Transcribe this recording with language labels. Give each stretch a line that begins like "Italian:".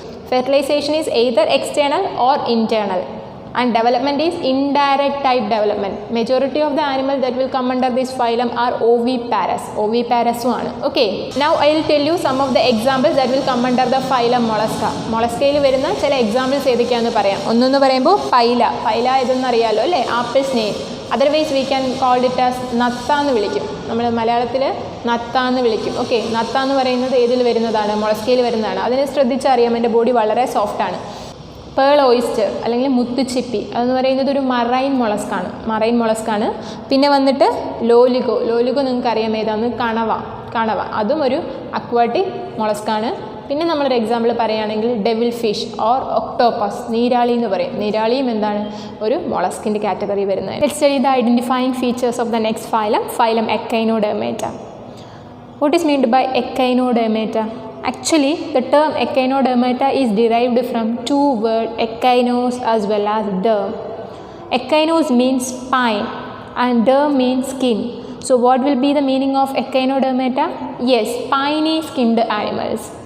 English: Fertilization is either external or internal, and development is indirect type development. Majority of the animals that will come under this phylum are oviparous. Oviparous one. Okay, now I will tell you some of the examples that will come under the phylum mollusca.
Malayalam: molluscയിൽ വരുന്ന ചില examples ഏതൊക്കെയാണെന്ന് പറയാം. ഒന്നെന്ന് പറയുമ്പോൾ പൈല ഇതെന്ന് അറിയാലോ അല്ലേ, apple snake.
English: otherwise we can called it as
Malayalam: നത്ത എന്ന് വിളിക്കും. നമ്മൾ മലയാളത്തിൽ നത്ത എന്ന് വിളിക്കും. ഓക്കെ, നത്ത എന്ന് പറയുന്നത് ഏതിൽ വരുന്നതാണ്? molluscയിൽ വരുന്നതാണ്. അതിനെ ശ്രദ്ധിച്ചറിയാം, എൻ്റെ ബോഡി വളരെ സോഫ്റ്റാണ്. പേൾ ഓയിസ്റ്റർ അല്ലെങ്കിൽ മുത്തുച്ചിപ്പി അതെന്ന് പറയുന്നത് ഒരു മറൈൻ മൊളസ്കാണ്. പിന്നെ വന്നിട്ട് ലോലിഗോ നിങ്ങൾക്ക് അറിയാം ഏതാന്ന്, കണവ അതും ഒരു അക്വാട്ടിക് മൊളസ്കാണ്. പിന്നെ നമ്മളൊരു എക്സാമ്പിൾ പറയുകയാണെങ്കിൽ ഡെവിൽ ഫിഷ് ഓർ ഒക്ടോപ്പസ്, നീരാളി എന്ന് പറയും. നീരാളിയും എന്താണ്, ഒരു മൊളസ്കിൻ്റെ കാറ്റഗറി വരുന്നത്.
English: Let's study the identifying features of the next phylum echinodermata. What is meant by echinodermata? Actually, the term echinodermata is derived from two words, echeinos as well as derm. Echeinos means spine and derm means skin. So what will be the meaning of echinodermata? Yes, spiny skinned animals.